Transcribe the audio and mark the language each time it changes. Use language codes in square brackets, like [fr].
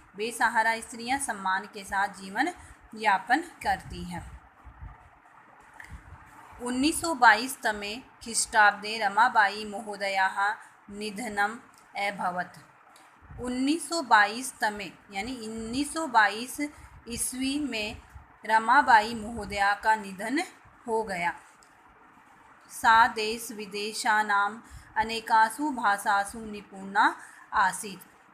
[hi] बेसहारा स्त्रियां सम्मान के साथ जीवन यापन करती हैं। [sa] 1922 तमे ख्रीष्टाब्दे रमाबाई महोदयाः निधनम् अभवत्। [hi] 1922 तमे यानी 1922 ईस्वी में रमाबाई महोदया का निधन हो गया। [sa] सा देश विदेशानाम अनेकासु भाषासु निपुणा आसीत्।